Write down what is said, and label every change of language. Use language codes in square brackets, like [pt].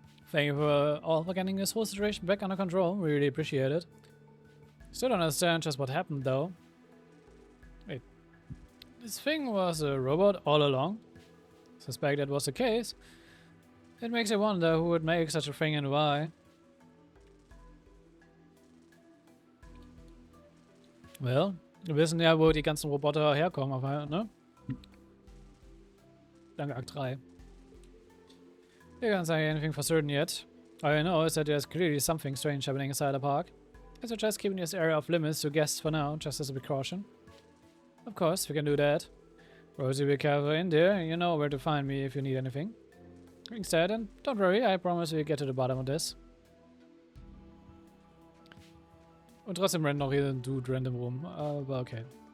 [en] Thank you for getting this whole situation back under control. We really appreciate it. Still don't understand just what happened though. Wait. This thing was a robot all along? Suspect that was the case. It makes you wonder who would make such a thing and why. [de] Well, wir wissen ja, wo die ganzen Roboter herkommen, aber, ne? Danke, Akt 3. [en] You can't say anything for certain yet. All I know is that there's clearly something strange happening inside the park. I suggest keeping this area off limits to guests for now, just as a precaution. Of course, we can do that. Rosie, be careful in there. You know where to find me if you need anything. Instead, and don't worry, I promise we'll get to the bottom of this. [de] Und trotzdem rennt noch hier ein Dude random rum, aber okay.